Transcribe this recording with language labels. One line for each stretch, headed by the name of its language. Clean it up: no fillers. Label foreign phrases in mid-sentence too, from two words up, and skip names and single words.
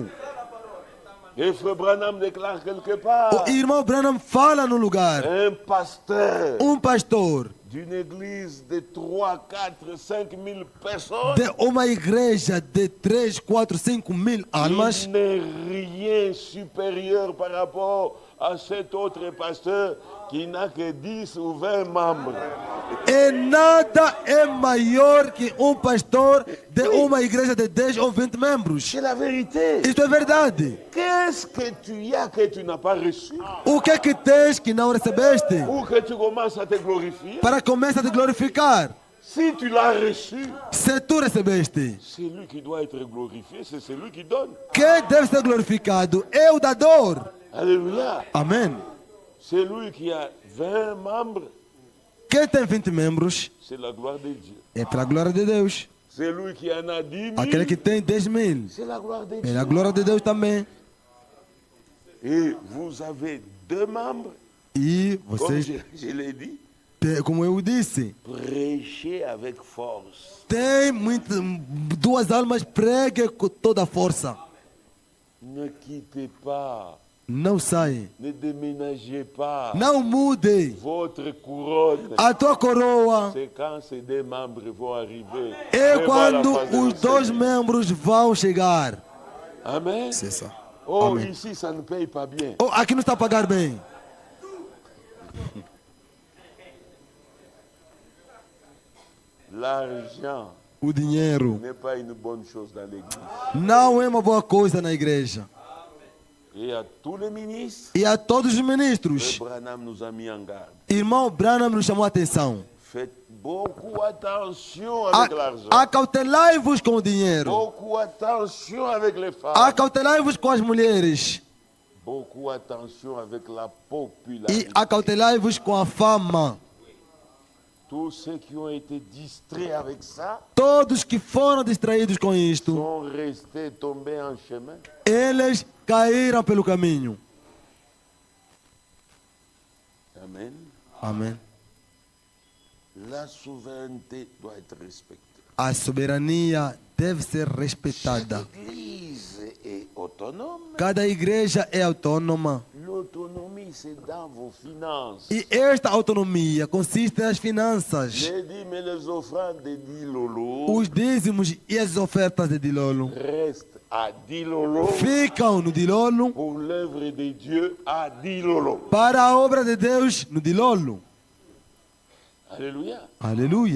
French: Et Frère Branham déclare quelque part,
Portuguese: O irmão Branham fala no lugar.
French: un pasteur
Portuguese: Um pastor
French: d'une église de 3, 4, 5 000 personnes,
Portuguese: de uma igreja de 3, 4, 5 mil almas,
French: il n'est rien supérieur par rapport à cet autre pasteur qui n'a que 10 ou 20 membres.
Portuguese: e nada é maior que um pastor de uma igreja de 10 ou 20 membros.
French: C'est la vérité.
Portuguese: Isto é verdade.
French: Qu'est-ce que tu as que tu n'as pas reçu?
Portuguese: O que é que tens que não recebeste?
French: Ou que tu commences à te glorifier?
Portuguese: Para começar a te glorificar.
French: Si tu l'as reçu,
Portuguese: Se tu recebeste,
French: c'est lui qui doit être glorifié, c'est celui qui donne.
Portuguese: quem deve ser glorificado é o dador.
French: Alléluia.
Portuguese: Amém.
French: Celui qui a 20 membres,
Portuguese: Quem tem 20 membros
French: c'est la gloire de Dieu.
Portuguese: é para a glória de Deus.
French: Celui qui en a 10 000,
Portuguese: Aquele que tem 10 mil
French: c'est la gloire de
Portuguese: é
French: Dieu.
Portuguese: a glória de Deus também.
French: Et vous avez 2 membres,
Portuguese: E
French: comme
Portuguese: vocês,
French: je l'ai dit,
Portuguese: como eu disse,
French: prêchez avec force.
Portuguese: tem duas almas, pregue com toda a força.
French: Ne quittez pas,
Portuguese: Não sai.
French: ne déménagez pas.
Portuguese: Não mude.
French: Votre couronne,
Portuguese: A tua coroa
French: c'est quand ces 2 membres vont arriver.
Portuguese: é
French: devant la
Portuguese: quando
French: face de
Portuguese: os
French: Seigneur.
Portuguese: dois membros vão chegar.
French: Amen. C'est ça. Oh, Amen. ici, ça ne paye pas bien.
Portuguese: Oh, aqui não está a pagar bem.
French: L'argent
Portuguese: O dinheiro
French: n'est pas une bonne chose dans l'église.
Portuguese: não é uma boa coisa na igreja.
French: Et à tous les ministres,
Portuguese: E a todos os
French: le
Portuguese: ministros,
French: Branham nous a mis en garde.
Portuguese: irmão Branham nos chamou a atenção.
French: Faites beaucoup attention avec l'argent.
Portuguese: Acautelai-vos com o dinheiro.
French: Beaucoup attention avec les femmes.
Portuguese: Acautelai-vos com as mulheres.
French: Beaucoup attention avec la
Portuguese: E
French: popularité.
Portuguese: acautelai-vos com a fama.
French: Tous ceux qui ont été distraits avec ça
Portuguese: Todos que foram distraídos com isto,
French: sont restés tombés en chemin.
Portuguese: eles caíram pelo caminho.
French: Amen.
Portuguese: Amém.
French: La souveraineté doit être respectée.
Portuguese: A soberania deve ser respeitada.
French: L'Église est autonome.
Portuguese: Cada igreja é autônoma.
French: L'autonomie, c'est dans vos finances.
Portuguese: E esta autonomia consiste nas finanças.
French: Les dîmes et les offrandes de 10 lolo
Portuguese: Os dízimos e as ofertas de Dilolo
French: restent à 10 lolo
Portuguese: ficam no Dilolo
French: pour l'œuvre de Dieu à 10 lolo.
Portuguese: para a obra de Deus no Dilolo.
French: Alléluia.
Portuguese: Aleluia.